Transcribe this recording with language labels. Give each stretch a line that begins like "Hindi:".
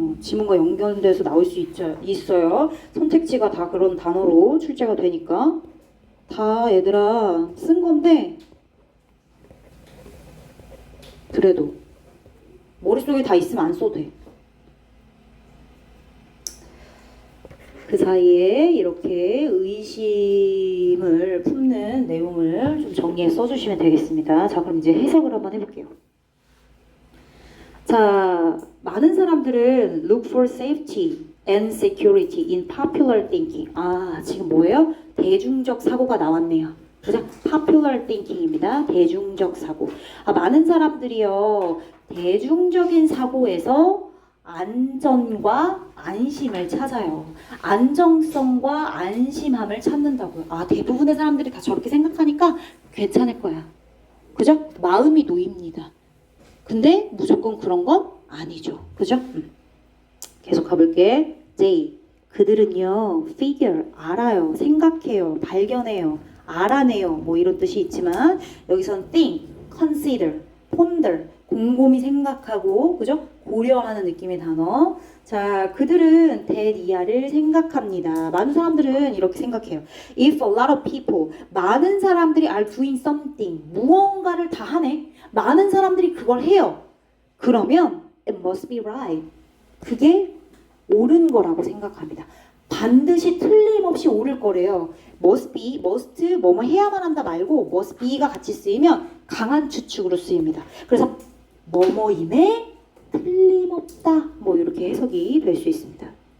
Korean: 지문과 연결돼서 나올 수 있어요. 선택지가 다 그런 단어로 출제가 되니까 다 얘들아 쓴 건데 그래도 머릿속에 다 있으면 안 써도 돼. 그 사이에 이렇게 의심을 품는 내용을 좀 정리해 써주시면 되겠습니다. 자, 그럼 이제 해석을 한번 해볼게요. 자, 많은 사람들은
English: look for safety and security in popular thinking.
Korean: 지금 뭐예요? 대중적 사고가 나왔네요. 그죠? popular thinking입니다. 대중적 사고. 많은 사람들이요, 대중적인 사고에서 안전과 안심을 찾아요. 안정성과 안심함을 찾는다고요. 대부분의 사람들이 다 저렇게 생각하니까 괜찮을 거야. 그죠? 마음이 놓입니다. 근데 무조건 그런 건 아니죠. 그죠? 계속 가볼게. J. 그들은요, figure, 알아요, 생각해요, 발견해요, 알아내요, 뭐 이런 뜻이 있지만 여기선 think, consider, ponder, 곰곰이 생각하고, 그죠? 고려하는 느낌의 단어. 자, 그들은 대리아를 생각합니다. 많은 사람들은 이렇게 생각해요.
English: If a lot of people,
Korean: 많은 사람들이
English: are doing something,
Korean: 무언가를 다 하네. 많은 사람들이 그걸 해요. 그러면
English: it must be right.
Korean: 그게 옳은 거라고 생각합니다. 반드시 틀림없이 옳을 거래요. must be, must, 뭐뭐 해야만 한다 말고 must be가 같이 쓰이면 강한 추측으로 쓰입니다. 그래서 뭐뭐임에 틀림없다. 뭐 이렇게 해석이 될 수 있습니다.